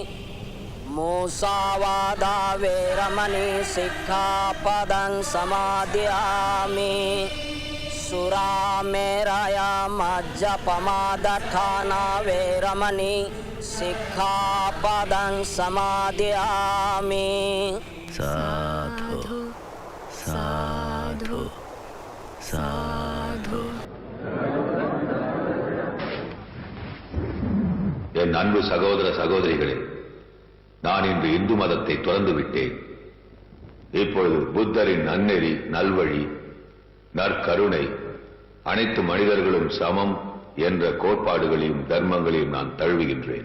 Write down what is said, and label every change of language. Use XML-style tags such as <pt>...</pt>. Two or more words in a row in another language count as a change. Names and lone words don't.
<pi>මුසාවාදා වේරමණී සික්ඛාපදං සමාදියාමි සුරාමේරය මජ්ජපමාදඨානා වේරමණී සික්ඛාපදං සමාදියාමි සාධු සාධු සාධு.</pi> <ta>என் அன்பு சகோதர சகோதரிகளே, நான் இன்று இந்து மதத்தை துறந்து விட்டேன். இப்பொழுது புத்தரின் நன்னெறி, நல்வழி, நற்கருணை, அனைத்து மனிதர்களும் சமம் என்ற கோட்பாடுகளையும் தர்மங்களையும் நான் தழுவுகின்றேன்.</ta>